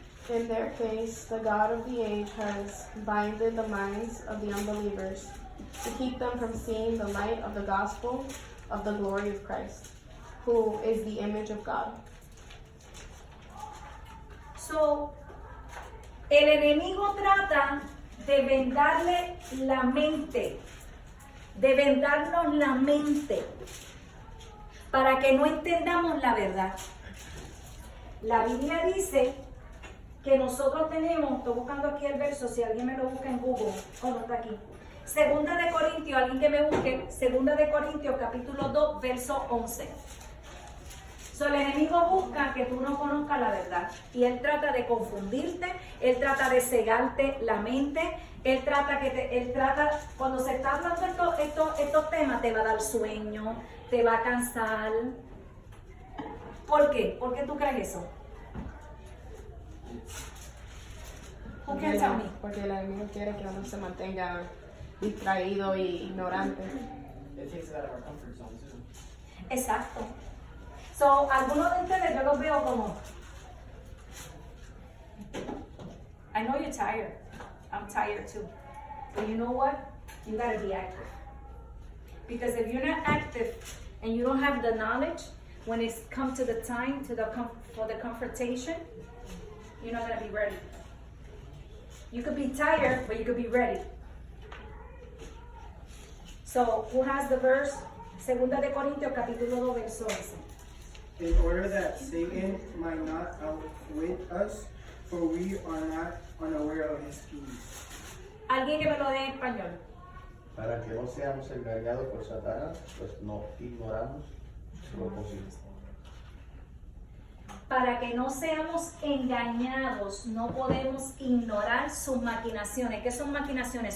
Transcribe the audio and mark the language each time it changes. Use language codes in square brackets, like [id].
[en] In their case, the God of the age has blinded the minds of the unbelievers to keep them from seeing the light of the gospel of the glory of Christ, who is the image of God. [es] El enemigo trata de vendarle la mente, de vendarnos la mente, para que no entendamos la verdad. La Biblia dice que nosotros tenemos, estoy buscando aquí el verso, si alguien me lo busca en Google, no está aquí. 2 de Corintios, alguien que me busque, 2 de Corintios capítulo 2, verso 11. El enemigo busca que tú no conozcas la verdad y él trata de confundirte, él trata de cegarte la mente, él trata cuando se está hablando estos temas, te va a dar sueño, te va a cansar. ¿Por qué? ¿Por qué tú crees eso? [en] Who can tell me? [es] Porque el enemigo quiere que uno se mantenga distraído y ignorante. [en] It takes us out of our comfort zone too. [es] Exacto. Algunos de ustedes yo los veo como, [en] I know you're tired. I'm tired too. But you know what? You gotta be active. Because if you're not active and you don't have the knowledge, when it's come to the time for the confrontation, you're not gonna be ready. You could be tired, but you could be ready. Who has the verse? [es] 2 de Corintios capítulo 2, verso 11. [en] In order that Satan might not outwit us, for we are not unaware of his schemes. [es] Alguien que me lo dé en español. Para que no seamos engañados por Satanás, pues no ignoramos su propósito. para que no seamos engañados, no podemos ignorar sus maquinaciones. ¿Qué son maquinaciones?